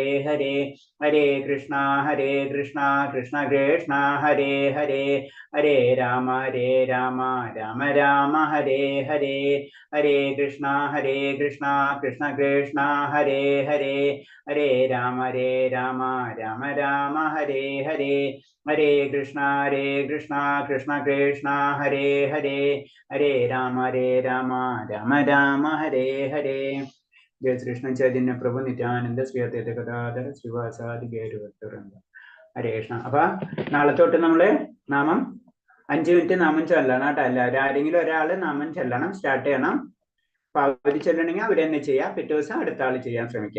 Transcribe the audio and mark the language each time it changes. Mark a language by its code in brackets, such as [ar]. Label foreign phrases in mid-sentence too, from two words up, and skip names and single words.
[sa] ഹരേ ഹരേ കൃഷ്ണ കൃഷ്ണ കൃഷ്ണ ഹരേ ഹരേ ഹരേ രാമ രാമ രാമ ഹരേ ഹരേ ഹരേ കൃഷ്ണ കൃഷ്ണ കൃഷ്ണ ഹരേ ഹരേ ഹരേ രാമ രാമ രാമ ഹരേ ഹരേ ഹരേ കൃഷ്ണ കൃഷ്ണ കൃഷ്ണ ഹരേ ഹരേ ഹരേ രാമ രാമ ഹരേ ഹരേ. ജയ ശ്രീകൃഷ്ണ ചൈതന്യ പ്രഭു നിത്യാനന്ദ ശ്രീ അദ്വൈത ഗദാധര ശ്രീവാസാദി ഗൗരവ ഹരേ കൃഷ്ണ. [ml] അപ്പൊ നാളെ തൊട്ട് നമ്മള് നാമം 5 മിനിറ്റ് നാമം ചൊല്ലണം കേട്ടോ. എല്ലാവരും ആരെങ്കിലും ഒരാള് നാമം ചൊല്ലണം, സ്റ്റാർട്ട് ചെയ്യണം. അപ്പൊ അവര് ചൊല്ലണമെങ്കിൽ അവര് തന്നെ ചെയ്യാം, പിറ്റേ ദിവസം അടുത്ത ആള് ചെയ്യാൻ ശ്രമിക്കാം.